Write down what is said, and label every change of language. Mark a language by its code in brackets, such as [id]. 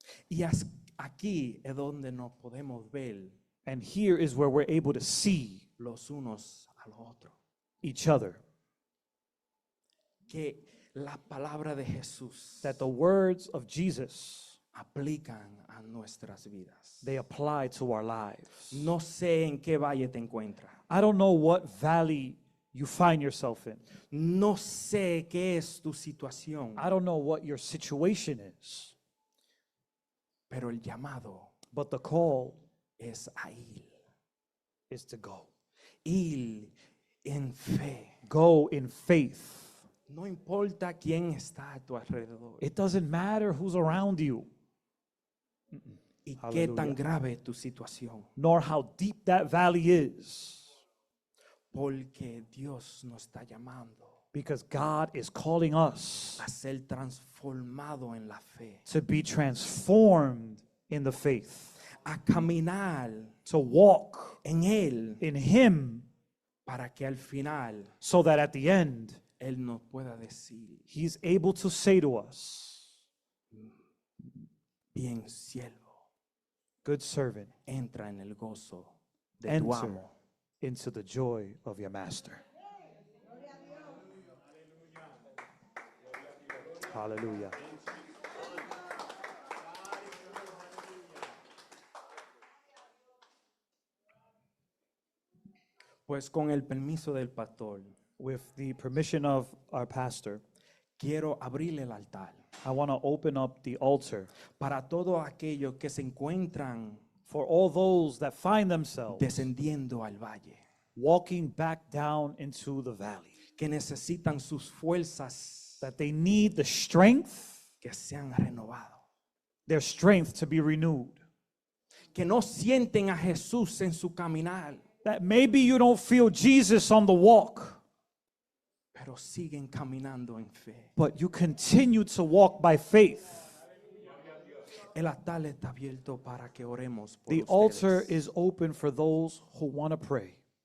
[es] Y aquí es donde nos podemos ver [en] And here is where we're able to see [es] los unos a los otros. [en] each other. [es] Que la palabra de Jesús [en] That the words of Jesus, [es] aplican a nuestras vidas. [en] they apply to our lives. [es] No sé en qué valle te encuentras. [en] I don't know what valley you find yourself in. [es] No sé qué es tu situación, [en] I don't know what your situation is, [es] pero el llamado [en] but the call [es] es a ir. [en] is to go. [es] Ir en fe. [en] Go in faith. [es] No importa quién está a tu alrededor [en] It doesn't matter who's around you, [es] y qué tan [en] Hallelujah. [es] grave es tu situación, [en] nor how deep that valley is, [es] porque Dios nos está llamando [en] because God is calling us [es] a ser transformado en la fe, [en] to be transformed in the faith, [es] a caminar [en] to walk [es] en Él [en] in Him, [es] para que al final [en] so that at the end, [es] Él nos pueda decir, [en] He's able to say to us, [es] bien siervo, [en] good servant, [es] entra en el gozo de tu [en] enter [es] amo. [en] into the joy of your master. Hallelujah. [es] Pues con el permiso del pastor, [en] With the permission of our pastor, [es] quiero abrir el altar [en] I want to open up the altar [es] para todos aquellos que se encuentran [en] for all those that find themselves [es] descendiendo al valle, [en] walking back down into the valley, [es] que necesitan sus fuerzas [en] that they need the strength, [es] que se han renovado, [en] their strength to be renewed, [es] que no sienten a Jesús en su caminar, [en] that maybe you don't feel Jesus on the walk, [es] pero siguen caminando en fe. [en] but you continue to walk by faith. [es] El altar está abierto para que oremos por [en] The [es] ustedes. [en] altar is open for those who want to pray.